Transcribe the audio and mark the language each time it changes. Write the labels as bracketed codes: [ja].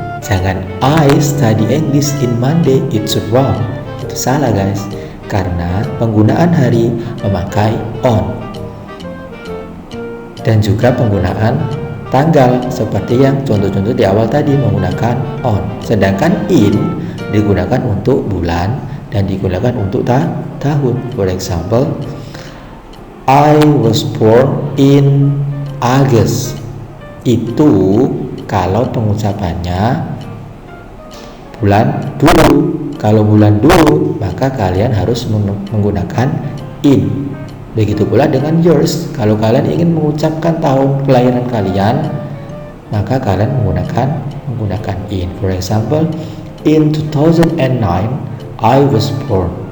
[id] Jangan [en] I study English in Monday, it's wrong. [id] Itu salah guys, karena penggunaan hari memakai on. Dan juga penggunaan tanggal seperti yang contoh-contoh di awal tadi menggunakan on. Sedangkan in digunakan untuk bulan dan digunakan untuk tahun. [en] For example, I was born in August. [id] Itu kalau pengucapannya bulan dulu. Kalau bulan dulu, maka kalian harus menggunakan in. Begitu pula dengan yours. Kalau kalian ingin mengucapkan tahun kelahiran kalian, maka kalian menggunakan in. [en] For example, in 2009 I was born.